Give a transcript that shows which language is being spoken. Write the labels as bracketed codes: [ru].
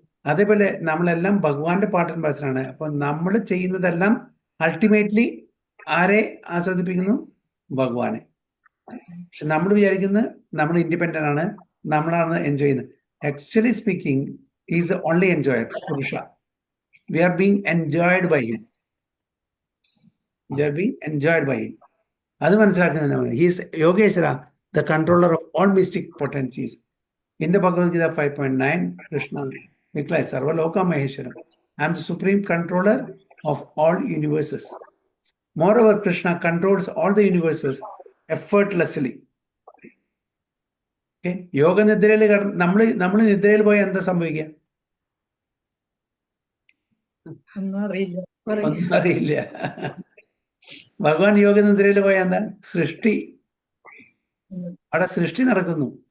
[ml] അതേപോലെ നമ്മളെല്ലാം ഭഗവാന്റെ പാർട്ട് ആൻഡ് പാർസലാണ്. അപ്പോൾ നമ്മൾ ചെയ്യുന്നതെല്ലാം അൾട്ടിമേറ്റ്ലി ആരെ ആസ്വദിപ്പിക്കുന്നു? ഭഗവാനെ. പക്ഷെ നമ്മൾ വിചാരിക്കുന്നത് നമ്മൾ ഇൻഡിപെൻഡന്റ് ആണ്, നമ്മളാണ് എൻജോയ് ചെയ്യുന്നത്. [en] Actually speaking is the only enjoyer, purusha. We are being enjoyed by him. We are being enjoyed by him. [ml] അത് മനസ്സിലാക്കുന്നതിനാണ്. [en] He is Yogeshwara, the controller of all mystic potencies. In the Bhagavad Gita 5.9, Krishna declares Sarvaloka Maheshwaram. I am the supreme controller of all universes. Moreover, Krishna controls all the universes effortlessly. [ml] Okay, യോഗനിദ്രയിൽ നമ്മൾ നിദ്രയിൽ പോയാൽ എന്താ സംഭവിക്കുക? ഒന്നും അറിയില്ല. ഒന്നും അറിയില്ല. ഭഗവാൻ യോഗനിദ്രയിൽ പോയാൽ എന്താ? സൃഷ്ടി, അവിടെ സൃഷ്ടി നടക്കുന്നു.